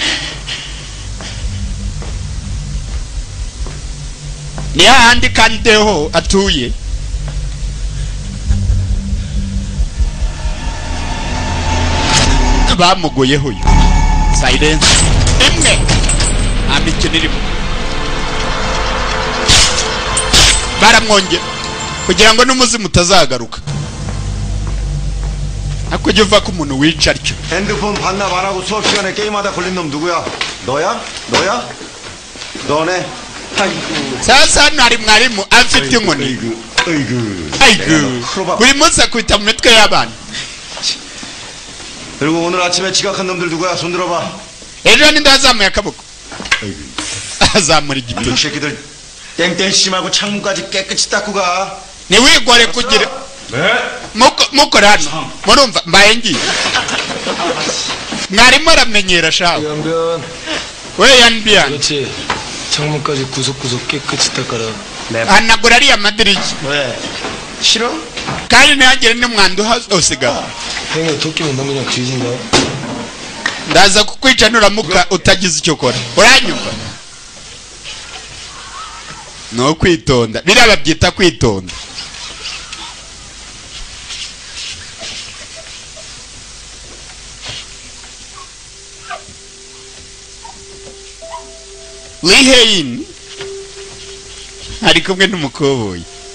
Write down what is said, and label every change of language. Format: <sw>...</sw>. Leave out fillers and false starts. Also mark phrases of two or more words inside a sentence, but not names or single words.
<rw>ni hahandi kandeho atuye bamugoyeho uyu silence imwe nta mikino irimo baramwongera kugira ngo n'umuzimu utazagaruka hakujya uva ko umuntu wica atyo</rw> <ko>핸드폰 반납 안 하고 수업 시간에 게임하다 걸린 놈 누구야? 너야? 너야? 너네? 아이고.</ko> <rw>sasa hano hari mwarimu afite inkoni ayigu buri munsi akubita mu mitwe y'abana</rw> <ko>그리고 오늘 아침에 지각한 놈들 누구야? 손 들어봐.</ko> <rw>ejo ninde wazamuye akaboko azamura igitutu</rw> <ko>이 새끼들 땡땡 심하고 창문까지 깨끗이 닦고 가.</ko> <rw>ntiwigore kugira mukora hano murumva mbaye ngiye mwarimu aramenyera shawe</rw> <ko>연변.</ko> <rw>we yanbian</rw> <ko>그렇지. 창문까지 구석구석 깨끗이 닦아라.</ko> <rw>hanagura ariya madirishya</rw> <ko>왜? 싫어?</ko> <rw>kandi ntihagire n'umwanda usigara</rw> <ko>행여 토끼면 너 그냥 뒤진다.</ko> <rw>ndaza kukwica nuramuka utagize icyo ukora uranyumva ni ukwitonda biriya babyita kwitonda liheyin ari kumwe n'umukoboyi</rw>